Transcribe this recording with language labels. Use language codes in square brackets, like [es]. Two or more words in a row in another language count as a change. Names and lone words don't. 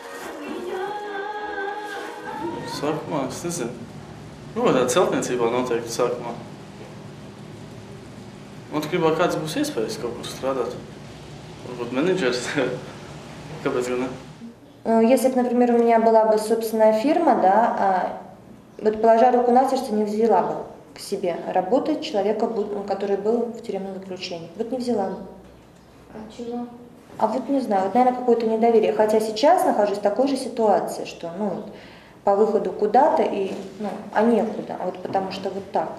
[lv] Sākumā, es nezinu. Tāda celtniecībā noteikti sākumā. Man gribētu, kādas būs iespējas kaut kur strādāt. Varbūt менеджерс. Kāpēc gan ne? [ru] Если бы, например, у меня была бы собственная фирма, да, вот положа руку на сердце, не взяла бы к себе работать человека, который был в тюремном заключении. Вот не взяла бы. А чего? А вот не знаю, вот, наверное, какое-то недоверие. Хотя сейчас нахожусь в такой же ситуации, что, по выходу куда-то и, а некуда, а вот потому что вот так.